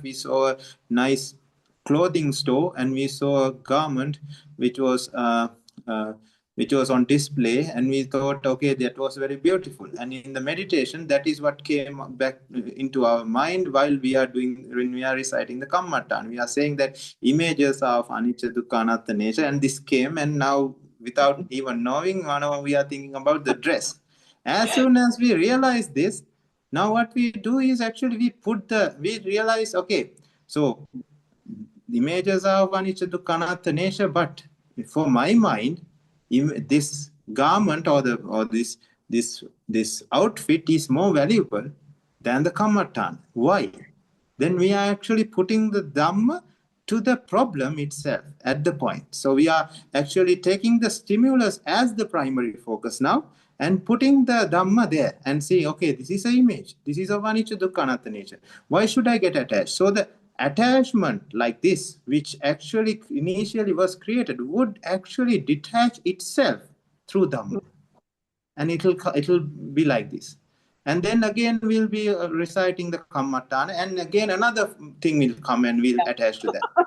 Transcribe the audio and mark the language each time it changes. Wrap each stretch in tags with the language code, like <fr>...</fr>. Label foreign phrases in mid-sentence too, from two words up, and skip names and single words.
<en>We saw a nice clothing store and we saw a garment which was on display, and we thought, okay, that was very beautiful. And in the meditation, that is what came back into our mind when we are reciting the kammatthana. We are saying that images of</en> <pi>anicca, dukkha, anatta</pi> <en>nature, and this came, and now without even knowing, we are thinking about the dress. As soon as we realize this, now what we do is actually we realize, okay, so the images of</en> <pi>anicca, dukkha, anatta</pi> <en>nature, but for my mind, this garment or this outfit is more valuable than the kammatthana. Why? Then we are actually putting the Dhamma to the problem itself at the point. So we are actually taking the stimulus as the primary focus now and putting the Dhamma there and saying, okay, this is an image. This is of</en> <pi>anicca, dukkha, anatta</pi> <en>nature. Why should I get attached? So the attachment like this, which actually initially was created, would actually detach itself through Dhamma. And it'll be like this. And then again, we'll be reciting the kammatthana, and again another thing will come and we'll attach to that.</en>